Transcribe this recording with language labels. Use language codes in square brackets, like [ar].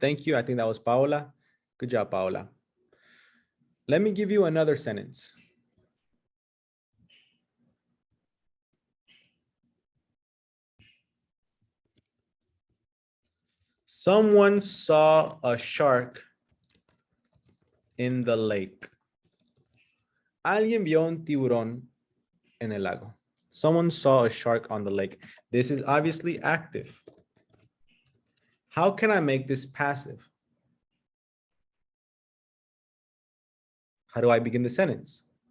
[en] Thank you. I think that was Paola. Good job, Paola. Let me give you another sentence. Someone saw a shark in the lake. [es] Alguien vio un tiburón en el lago. [en] Someone saw a shark on the lake. This is obviously active. How can I make this passive? How do I begin the sentence?